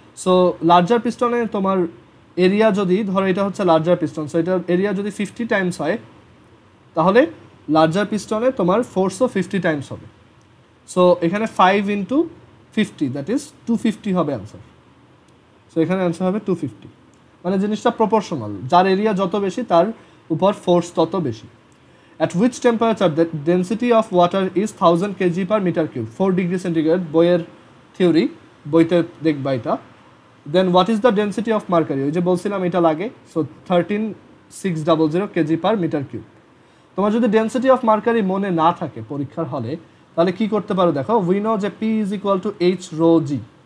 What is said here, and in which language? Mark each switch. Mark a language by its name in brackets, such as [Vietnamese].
[Bangla] So larger পিস্টনে তোমার area যদি ধরো এটা হচ্ছে লার্জার পিস্টন, সো এটার এরিয়া যদি 50 টাইমস হয়, তাহলে লার্জার পিস্টনে তোমার ফোর্সও 50 টাইমস হবে। সো এখানে 5 ইন্টু 50 দ্যাট ইজ 250 হবে অ্যান্সার। সো এখানে অ্যান্সার হবে 250, মানে জিনিসটা প্রপোর্শনাল, যার এরিয়া যত বেশি তার উপর ফোর্স তত বেশি। [English] At which temperature the density of water is 1000 kg per meter cube, 4 degree centigrade, [Bangla] বইয়ের থিওরি, বইতে দেখবা এটা। [English] Then what is the density of mercury? [Bangla] ওই যে বলছিলাম এটা লাগে, so 13600 kg per meter cube। তোমার যদি ডেন্সিটি অফ মার্কারি মনে না থাকে পরীক্ষার হলে, তাহলে কি করতে পারো দেখো, উই নো যে P is equal to H rho G.